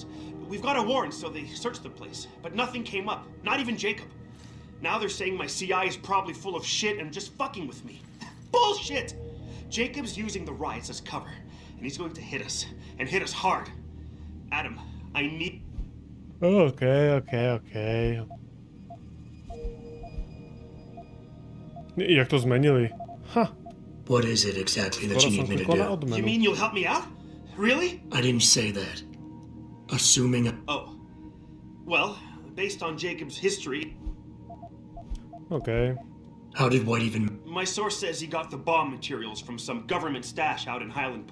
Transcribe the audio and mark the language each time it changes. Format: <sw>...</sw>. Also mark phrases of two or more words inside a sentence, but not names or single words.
<en>We've got a warrant, so they searched the place, but nothing came up. Not even Jacob. Now they're saying my CI is probably full of shit and just fucking with me. Bullshit! Jacob's using the riots as cover, and he's going to hit us, and hit us hard. Adam, I need...</en> <sk>Okay. Jak to zmenili?</sk> <en>Ha! What is it exactly that you need me to do? You mean you'll help me out? Really? I didn't say that. Assuming... Oh. Well, based on Jacob's history... Okay. How did White even... My source says he got the bomb materials from some government stash out in Highland.</en>